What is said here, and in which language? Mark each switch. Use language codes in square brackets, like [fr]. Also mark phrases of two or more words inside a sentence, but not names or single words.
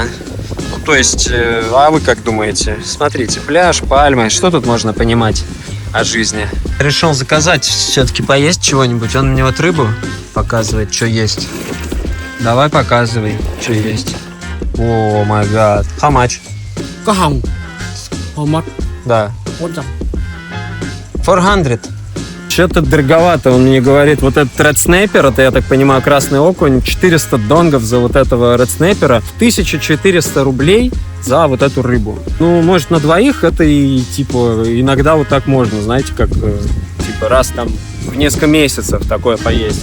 [ru] Ну, то есть, а вы как думаете? Смотрите, пляж, пальмы, что тут можно понимать о жизни? Решил заказать все-таки поесть чего-нибудь. Он мне рыбу показывает, что есть. Давай показывай, что есть. [en] Oh, my god. How much? [vi] Có hồng. Hồng mất. [ru] Да. 400. 400. Что-то дороговато, он мне говорит, вот этот Red Snapper, это, я так понимаю, красный окунь, 400 донгов за вот этого Red Snapper, 1400 рублей за вот эту рыбу. Ну, может, на двоих это и, типа, иногда вот так можно, знаете, как, типа, раз там в несколько месяцев такое поесть.